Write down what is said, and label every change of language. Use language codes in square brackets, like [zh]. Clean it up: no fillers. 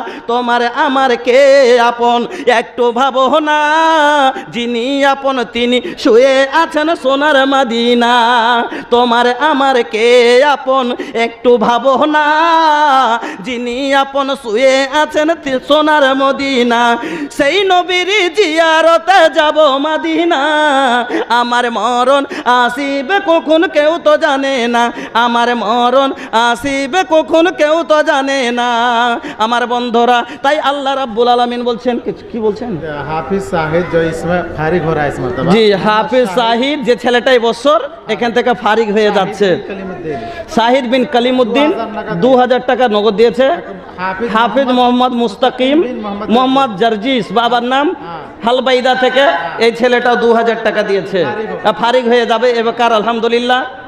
[bn] তোমার আমার কে আপন একটু ভাবো না, যিনি আপন তিনি শুয়ে আছেন সোনার মদিনা, তোমার আমার কে আপন একটু ভাবো না, যিনি আপন শুয়ে আছেন সোনার মদিনা, সেই নবীর জিয়ারতে যাব মদিনা, আমার মরণ আসিবে কখন কেউ তো জানে না, আমার মরণ আসিবে কখন কেউ তো জানে না। আমার বন্ধুরা, তাই আল্লাহ রাব্বুল আলামিন বলছেন, কি বলছেন, [hi] হাফিজ সাহিদ जो इसमें फारिग हो रहा है इस मर्तबा, [bn] জি হাফিজ সাহিদ যে ছেলেটাই বছর এখান থেকে ফারিগ হয়ে যাচ্ছে, শাহিদ বিন কালিমুদ্দিন 2000 টাকা নগদ দিয়েছে, হাফিজ মোহাম্মদ মুস্তাকিম মোহাম্মদ জার্জিস বাবার নাম হালবাইদা থেকে এই ছেলেটা 2000 টাকা দিয়েছে, ফারিগ হয়ে যাবে এবার আলহামদুলিল্লাহ।